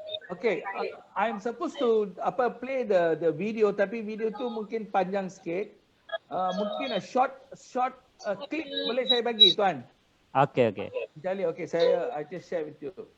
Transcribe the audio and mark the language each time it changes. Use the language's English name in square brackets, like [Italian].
[English] Okay, I'm supposed to play the video, [Malay] tapi video tu mungkin panjang sikit. Mungkin [English] a short clip [Malay] boleh saya bagi tuan? [English] Okay. Jali, okay, I just share with you.